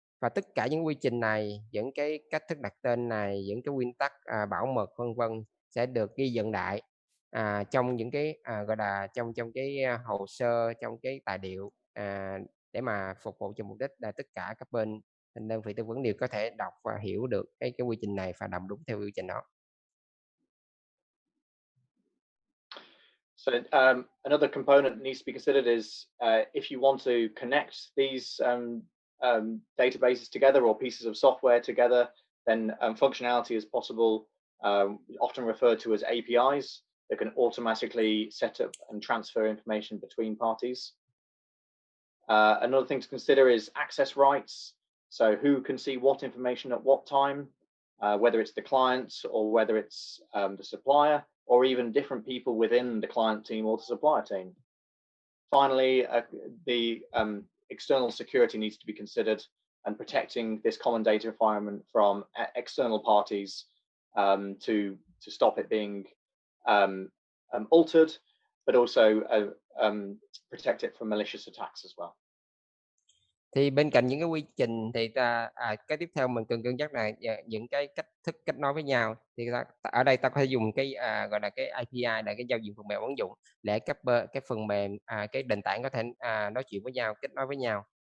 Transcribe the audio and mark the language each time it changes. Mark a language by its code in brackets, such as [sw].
[vi] Và tất cả những quy trình này, những cái cách thức đặt tên này, những cái nguyên tắc bảo mật vân vân sẽ được ghi nhận lại trong những cái gọi là trong cái hồ sơ, trong cái tài liệu, để mà phục vụ cho mục đích là tất cả các bên đơn vị tư vấn đều có thể đọc và hiểu được cái quy trình này và làm đúng theo quy trình đó. [en] So another component that needs to be considered is if you want to connect these databases together or pieces of software together, then functionality is possible, often referred to as APIs, that can automatically set up and transfer information between parties. Another thing to consider is access rights. So who can see what information at what time, whether it's the client or whether it's the supplier, or even different people within the client team or the supplier team. Finally, the external security needs to be considered, and protecting this common data environment from external parties to to stop it being altered, but also protect it from malicious attacks as well. [vi] Thì bên cạnh những cái quy trình thì cái tiếp theo mình cần cân nhắc là những cái cách thức kết nối với nhau. Thì ở đây ta có thể dùng cái gọi là cái API là cái giao diện phần mềm ứng dụng để cái phần mềm cái nền tảng có thể nói chuyện với nhau, kết nối với nhau.